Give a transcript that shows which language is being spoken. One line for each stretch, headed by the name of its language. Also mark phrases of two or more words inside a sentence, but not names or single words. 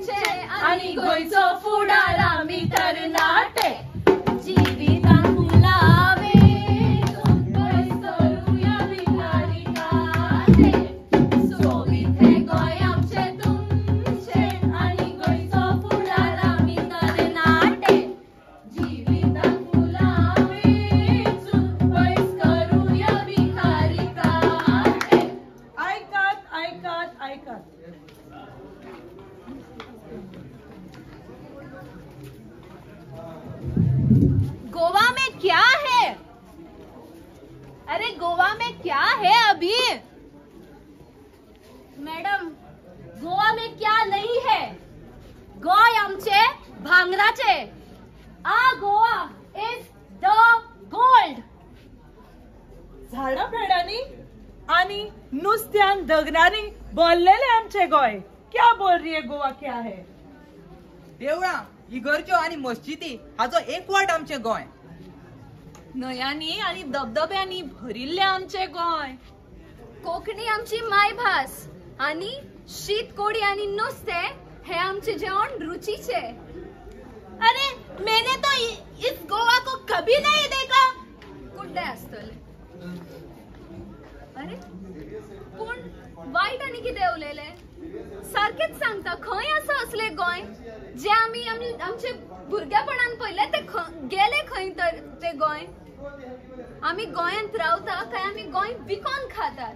Konkani: आमचे आणि गोंयचो फुडार आमी तरणाटे जिवितांत फुलावे पयस करूया भिकारी काटे सोबीत हे गोंय आमचे तुमचे आणि गोंयचो फुडार आमी तरणाटे जिवितांत फुलावे पयस करूया भिकारी काटे. ऐकात ऐकात ऐकात.
Hindi: गोवा में क्या है? अरे गोवा में क्या है अभी? मॅडम, गोवा में क्या नहीं है?
Konkani: गोय आमचे भांगराचे. आ
English: Goa is the gold.
Konkani: झाडां पेडांनी आणि नुस्त्यान दगडांनी भरलेले आमचे गोय.
Hindi: क्या बोल रही है गोवा क्या है?
Konkani: देवळां, इगर्ज्यो आणि मस्जिदी हाचो एकवट आमचे गोंय. न्हंयांनी आणि धबधब्यांनी भरिल्ले आमचे गोंय. कोंकणी आमची मायभास आणि शीत कोडी आणि नुस्ते हे आमचे जेवण रुचीचे.
Hindi: अरे मैंने तो इस गोवा को कभी नहीं देखा.
Konkani: कुठे असतले? अरे पूण वाईट आणि कितें उलयले? सारखेच सांगता, खंय आसा असले गोंय जे आमी आमचे भुरगेपणान पयले ते गेले खंय तर ते गोंय? आमी गोंयांत रावता काय आमी गोंय विकोन खातात?